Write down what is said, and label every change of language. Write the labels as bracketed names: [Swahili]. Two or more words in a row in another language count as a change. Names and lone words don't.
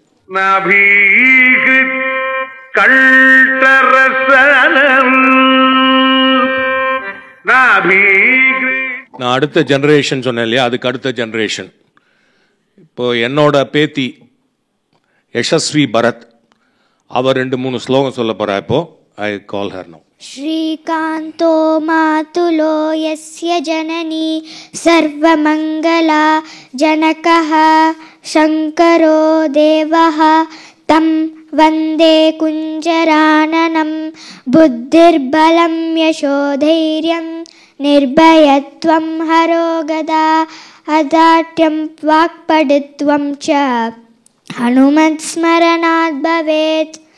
[Tamil] நான் அடுத்த ஜெனரேஷன் சொன்னேன் இல்லையா, அதுக்கு அடுத்த ஜெனரேஷன். இப்போ என்னோட பேத்தி யசஸ்வி பரத், அவர் 2-3 ஸ்லோகம் சொல்ல போறா. [English] இப்போ I call her now. [Sanskrit] श्रीकान्तो मातुलो यस्य जननी सर्वमङ्गला जनकः शङ्करो देवः तं वन्दे कुञ्जराननं बुद्धिर्बलं यशोधैर्यं निर्भयत्वं हरोगदा अदाट्यं वाक्पटुत्वं च हनुमत्स्मरणात् भवेत्.